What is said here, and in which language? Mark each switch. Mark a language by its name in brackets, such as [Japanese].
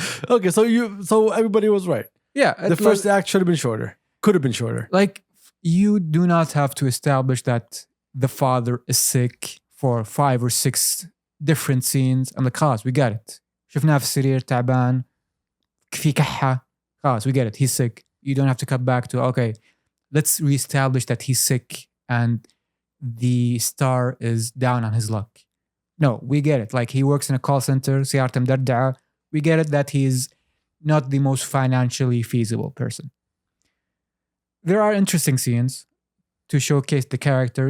[English] Okay, so everybody was right. Yeah. The first act should have been shorter. Could have been shorter. Like, you do not have to establish that the father is sick for 5 or 6 different scenes. And خلاص, we got it. [Arabic] شفناه في السرير تعبان في كحة. [English] خلاص, we get it. He's sick. You don't have to cut back to, okay, let's reestablish that he's sick and the star is down on his luck. No, we get it. Like, he works in a call center. [Arabic] سيارته مدردعة. [English] We get it that he's not the most financially feasible person. There are interesting scenes to showcase the character.